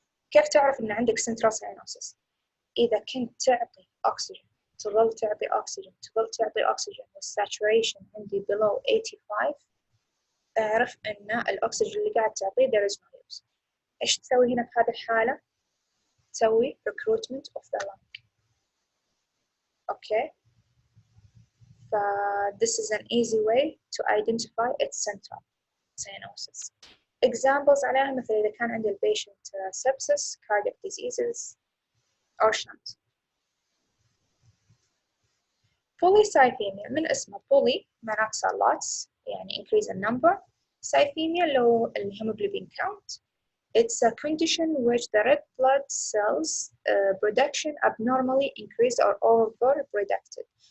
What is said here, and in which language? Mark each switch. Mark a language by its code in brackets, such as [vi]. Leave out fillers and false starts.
[ar] كيف تعرف إن عندك [en] central cyanosis؟ [ar] إذا كنت تعطي أكسجين تظل تعطي أكسجين تظل تعطي أكسجين والsaturation عندي [en] below 85، [ar] أعرف إن الأكسجين اللي قاعد تعطيه [en] there is no use. [ar] إيش تسوي هنا في هذه الحالة؟ تسوي [en] recruitment of the lung. [ar] أوكي. [en] this is an easy way to identify its central cyanosis. [ar] examples عليها مثل إذا كان عند البيشنت [en] sepsis, cardiac diseases or shunt. [ar] polycythemia من اسمه poly معناته lots، [en] يعني increase in number. [ar] Cythemia اللي هو الهيموجلوبين count. [en] It's a condition which the red blood cells production abnormally increased or overproducted.